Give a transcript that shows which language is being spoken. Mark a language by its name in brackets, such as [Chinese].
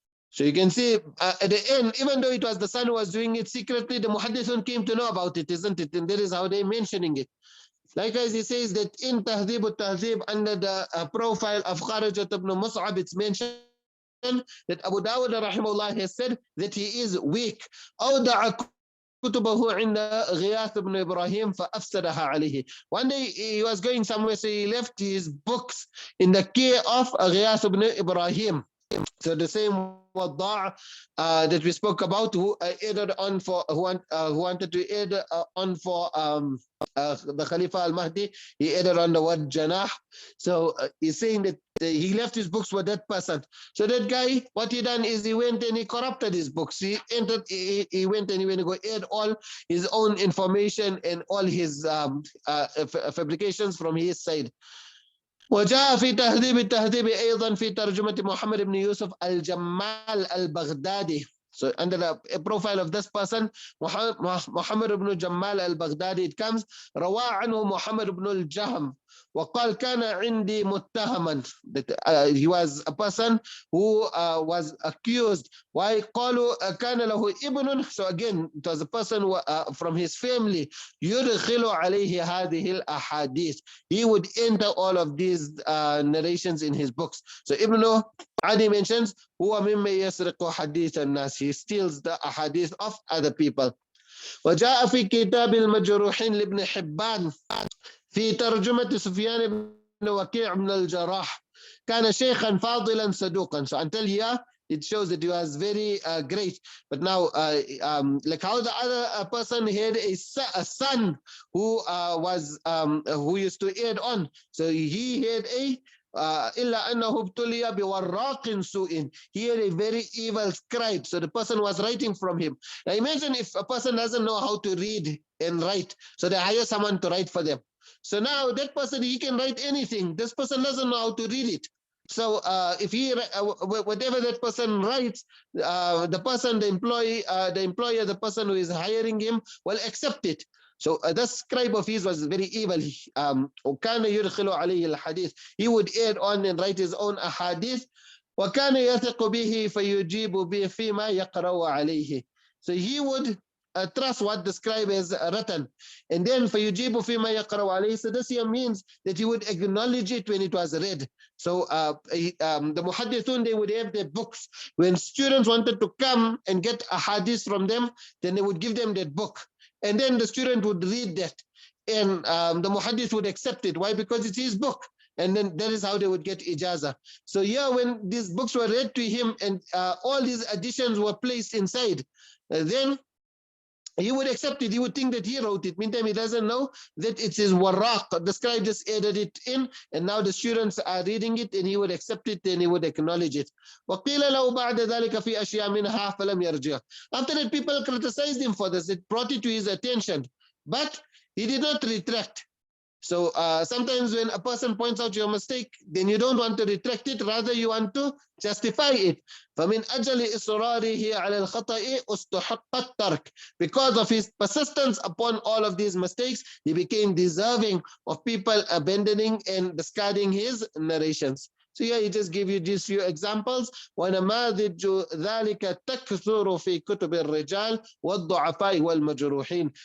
[English] So you can see at the end, even though it was the son who was doing it secretly, the muhaddithun came to know about it, isn't it? And that is how they're mentioning it. Likewise, he says that in Tahdhib al-Tahdhib, under the profile of Kharajat ibn Mus'ab, it's mentioned that Abu Dawud rahimahullah has said that he is weak. [Arabic] كتبه عند غياث بن إبراهيم فأفسدها عليه. [English] One day he was going somewhere, so he left his books in the care of غياث ibn Ibrahim. So the same wadda' that we spoke about, who added on for who wanted to add on for the Khalifa al-Mahdi, he added on the word janah. So he's saying that he left his books with that person. So that guy, what he done is he went and he corrupted his books. He went and he went to go add all his own information and all his fabrications from his side. [Arabic] وجاء في تهذيب التهذيب أيضا في ترجمة محمد بن يوسف الجمال البغدادي. [English] So under the profile of this person, Muhammad ibn Jamal al-Baghdadi, it comes, [Arabic] روى عنه محمد بن الجهم وقال كان عندي متهما. [English] He was a person who was accused. Why [Arabic] قالوا كان له ابن. [English] So again, it was a person who, from his family. [Arabic] يدخل عليه هذه الأحاديث. [English] He would enter all of these narrations in his books. So Ibn Adi mentions [Arabic] هو مما يسرق حديث الناس. [English] He steals the ahadith of other people. [Arabic] وجاء في كتاب المجروحين لابن حبان في ترجمة سفيان بن وكيع بن الجراح كان شيخا فاضلا صدوقا. [English] So until here it shows that he was very great. But now like how the other person had a son who who used to add on. So he had a [Arabic] إلا أنه ابتلي بوراق سوء. [English] He had a very evil scribe. So the person was writing from him. Now imagine if a person doesn't know how to read and write, so they hire someone to write for them. So now that person, he can write anything. This person doesn't know how to read it. So if he whatever that person writes, the person, the employer, the person who is hiring him will accept it. So the scribe of his was very evil. [Arabic] وكان يدخل عليه الحديث. [English] He would add on and write his own ahadith. [Arabic] وكان يثق به فيجيب به فيما يقرأ عليه. [English] So he would trust what the scribe has written, and then [Arabic] فيجيب فيما يقرأ عليه. [English] So this here means that he would acknowledge it when it was read. So the muhaddithun, they would have their books. When students wanted to come and get a hadith from them, then they would give them that book, and then the student would read that, and the muhaddith would accept it. Why? Because it's his book. And then that is how they would get ijazah. So yeah, when these books were read to him and all these additions were placed inside, then he would accept it. He would think that he wrote it. Meantime, he doesn't know that it's his waraq. The scribe just added it in, and now the students are reading it, and he would accept it and he would acknowledge it. [Arabic] وَقِيلَ لَهُ بَعْدَ ذَلِكَ فِي أَشْيَاءٍ مِنْهَا فَلَمْ يَرْجِعْ. [English] After that, people criticized him for this. It brought it to his attention. but he did not retract. So sometimes when a person points out your mistake, then you don't want to retract it, rather you want to justify it. [Arabic] فَمِنْ أَجَلِ إِصْرَارِهِ عَلَى الْخَطَئِ أُسْتُحَقَّ التَّرْكِ. [English] Because of his persistence upon all of these mistakes, he became deserving of people abandoning and discarding his narrations. So here he just gave you these few examples. [Arabic] وَنَمَاذِجُ ذَلِكَ تَكْثُرُ فِي كُتُبِ الرِّجَالِ وَالضُّعَفَاءِ وَالْمَجْرُوحِينَ.